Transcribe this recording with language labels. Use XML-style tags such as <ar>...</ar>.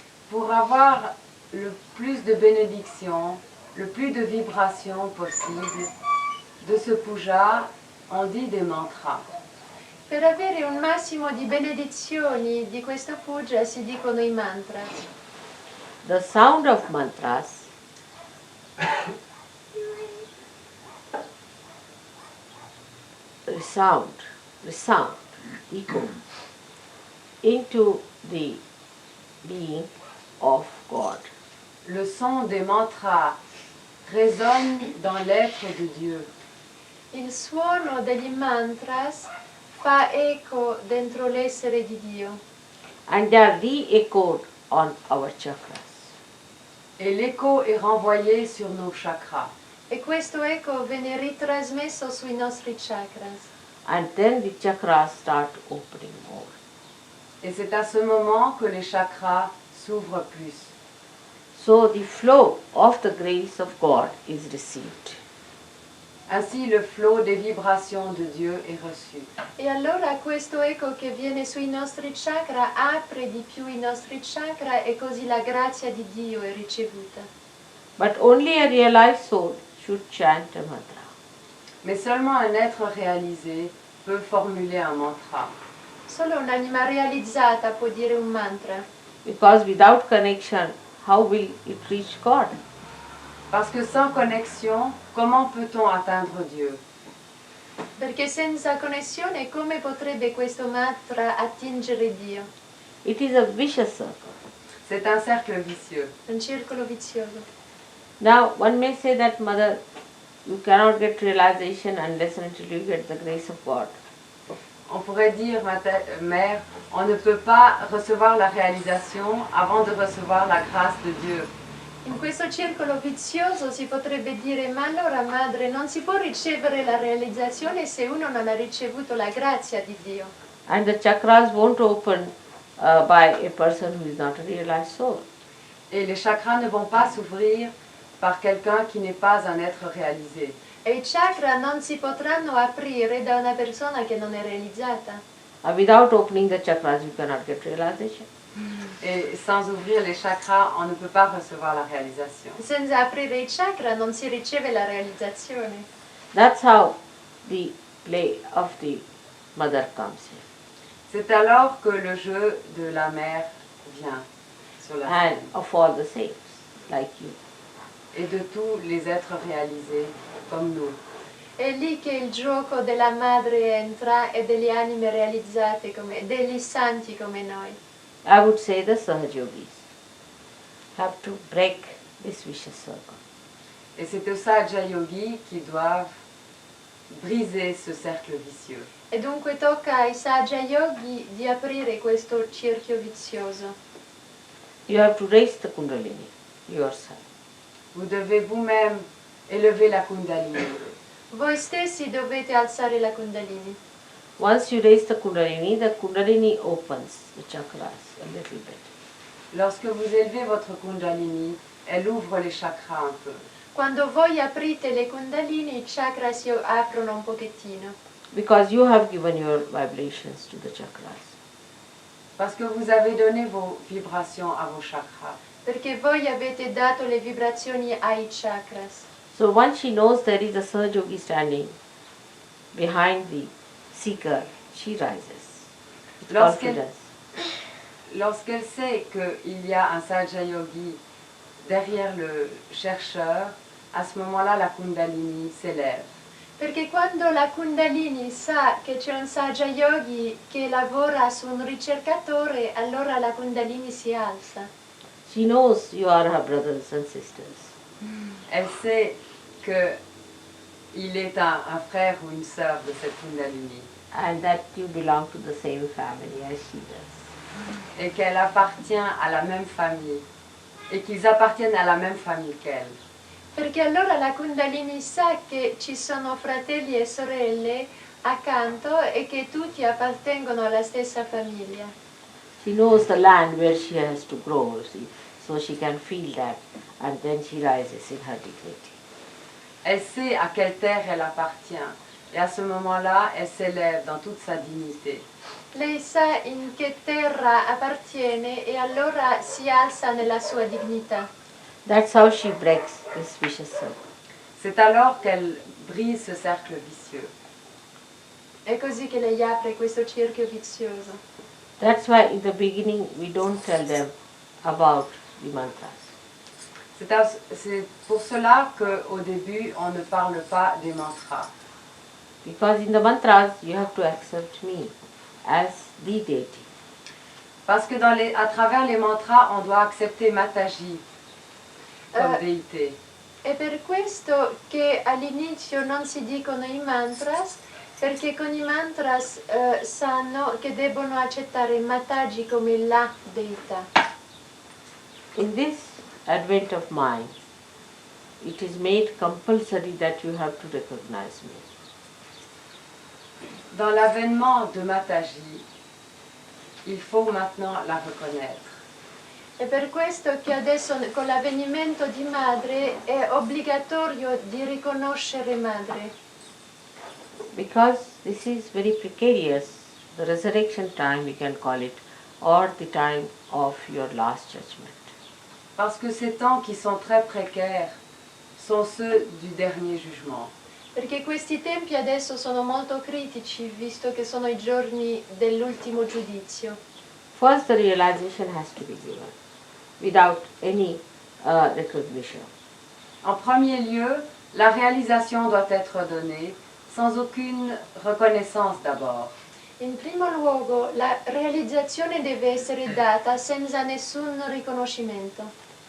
<fr>Pour avoir le plus de bénédictions, le plus de vibrations possible de ce puja, on dit des mantras.</fr> <it>Per avere un massimo di benedizioni di questo puja si dicono i mantra.</it> <en>The sound of mantras resound, echo into the being of God.</en> <fr>Le son des mantras résonne dans l'être de Dieu.</fr> <it>Il suono degli mantras fa eco dentro l'essere di Dio.</it> <en>And they are re-echoed on our chakras.</en> <fr>Et l'écho est renvoyé sur nos chakras.</fr> <it>E questo eco viene ritrasmesso sui nostri chakras.</it> <en>And then the chakras start opening more.</en> <fr>Et c'est à ce moment que les chakras s'ouvrent plus.</fr> <en>So the flow of the grace of God is received.</en> <fr>Ainsi, le flot des vibrations de Dieu est reçu.</fr> <it>E allora questo eco che viene sui nostri chakra apre di più i nostri chakra e così la grazia di Dio è ricevuta.</it> <en>But only a realized soul should chant a mantra.</en> <fr>Mais seulement un être réalisé peut formuler un mantra.</fr> <it>Solo un'anima realizzata può dire un mantra,</it> <en>Because without connection, how will it reach God?</en> <fr>Parce que sans connexion, comment peut-on atteindre Dieu?</fr> <it>perché senza connessione come potrebbe questo mantra attingere Dio?</it> <en>It is a vicious circle.</en> <fr>C'est un cercle vicieux.</fr> <it>Un circolo vizioso.</it> <en>Now, one may say that, Mother, you cannot get realization unless and until you get the grace of God.</en> <fr>On pourrait dire, mère, on ne peut pas recevoir la réalisation avant de recevoir la grâce de Dieu.</fr> <it>In questo circolo vizioso si potrebbe dire, ma allora madre, non si può ricevere la realizzazione se uno non ha ricevuto la grazia di Dio.</it> <en>And the chakras won't open by a person who is not a realized soul.</en> <fr>Et les chakras ne vont pas s'ouvrir par quelqu'un qui n'est pas un être réalisé.</fr> <it>E i chakra non si potranno aprire da una persona che non è realizzata.</it> <en>Without opening the chakras, you cannot get realization.</en> <fr>Et sans ouvrir les chakras, on ne peut pas recevoir la réalisation.</fr> <it>Senza aprire i chakra non si riceve la realizzazione.</it> <en>That's how the play of the mother comes in.</en> <fr>C'est alors que le jeu de la mère vient sur la</fr> <en>And</en> <fr>scène.</fr> <en>of all the saints, like you.</en> <fr>Et de tous les êtres réalisés comme nous.</fr> <it>È lì che il gioco della madre entra e delle anime realizzate come degli santi come noi.</it> <en>I would say the Sahajogis have to break this vicious circle.</en> <fr>Et c'est aux Sahaja Yogis qui doivent briser ce cercle vicieux.</fr> <it>E dunque tocca ai Sahaja Yogi di aprire questo cerchio vizioso.</it> <en>You have to raise the Kundalini yourself.</en> <fr>Vous devez vous-même élever la Kundalini.</fr> <it>Voi stessi dovete alzare la Kundalini.</it> <en>Once you raise the Kundalini opens the chakras a little bit.</en> <fr>Lorsque vous élevez votre Kundalini, elle ouvre les chakras un peu.</fr> <it>Quando voi aprite le Kundalini, i chakra si aprono un pochettino.</it> <en>Because you have given your vibrations to the chakras.</en> <fr>Parce que vous avez donné vos vibrations à vos chakras.</fr> <it>perché voi avete dato le vibrazioni ai chakras.</it> <en>So once she knows there is a Sahaja standing behind the seeker, she rises with</en> <fr>Lorsqu'elle</fr> <en>confidence.</en> <fr>lorsqu'elle sait qu'il y a un Sahaja Yogi derrière le chercheur, à ce moment-là, la Kundalini s'élève.</fr> <it>Perché quando la Kundalini sa che c'è un Sahaja Yogi che lavora su un ricercatore, allora la Kundalini si alza.</it> <en>She knows you are her brothers and sisters.</en> <fr>Elle sait qu'il est un frère ou une sœur de cette Kundalini</fr> <en>And that you belong to the same family as she does.</en> <fr>et qu'elle appartient à la même famille et qu'ils appartiennent à la même famille qu'elle.</fr> <it>Perché allora la Kundalini sa che ci sono fratelli e sorelle accanto e che tutti appartengono alla stessa famiglia.</it> <en>She knows the land where she has to grow, see, so she can feel that, and then she rises in her dignity.</en> <fr>Elle sait à quelle terre elle appartient et à ce moment-là, elle s'élève dans toute sa dignité.</fr> <it>Lei sa in che terra appartiene e allora si alza nella sua dignità.</it> <en>That's how she breaks this vicious circle.</en> <fr>C'est alors qu'elle brise ce cercle vicieux.</fr> <it>È così che lei apre questo cerchio vizioso.</it> <en>That's why in the beginning we don't tell them about the mantras.</en> <fr>C'est pour cela qu'au début, on ne parle pas des mantras.</fr> <en>Because in the mantras you have to accept me as the deity.</en> <fr>Parce que à travers les mantras, on doit accepter Mataji comme déité.</fr> <it>È per questo che all'inizio non si dicono i mantras, perché con i mantras sanno che debbono accettare Mataji come la deità.</it> <en>In this advent of mind, it is made compulsory that you have to recognize me.</en> <fr>Dans l'avènement de Mataji, il faut maintenant la reconnaître.</fr> <it>È per questo che adesso con l'avvenimento di madre è obbligatorio di riconoscere madre.</it> <en>Because this is very precarious, the resurrection time we can call it, or the time of your last judgment.</en> <fr>Parce que ces temps qui sont très précaires sont ceux du dernier jugement.</fr> <it>Perché questi tempi adesso sono molto critici, visto che sono i giorni dell'ultimo giudizio.</it> <en>First, the realization has to be given without any recognition.</en> <fr>En premier lieu, la réalisation doit être donnée sans aucune reconnaissance d'abord.</fr> <it>In primo luogo, la realizzazione deve essere data senza nessun riconoscimento,</it>